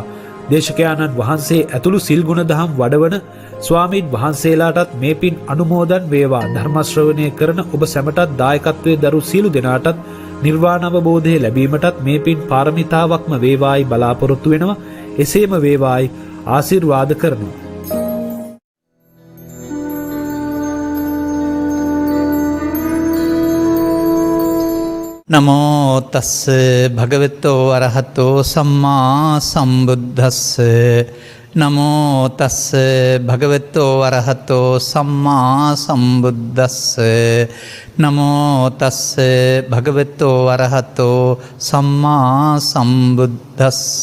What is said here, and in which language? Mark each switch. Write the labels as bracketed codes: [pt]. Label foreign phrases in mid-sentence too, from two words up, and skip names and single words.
[si] දේශකයාණන් වහන්සේ ඇතුළු සිල් ගුණ දහම් වඩවන ස්වාමීන් වහන්සේලාටත් මේ පින් අනුමෝදන් වේවා. ධර්ම ශ්‍රවණය කරන ඔබ සැමටත් දායකත්වයේ දරු සියලු දෙනාටත් නිර්වාණ අවබෝධය ලැබීමටත් මේ පින් පාරමිතාවක්ම වේවායි බලාපොරොත්තු වෙනවා. එසේම වේවායි ආශිර්වාද කරනවා. [pi] නමෝ තස්ස භගවතෝ අරහතෝ සම්මා සම්බුද්දස්ස නමෝ තස්ස භගවතෝ අරහතෝ සම්මා සම්බුද්දස්ස නමෝ තස්ස භගවතෝ අරහතෝ සම්මා සම්බුද්දස්ස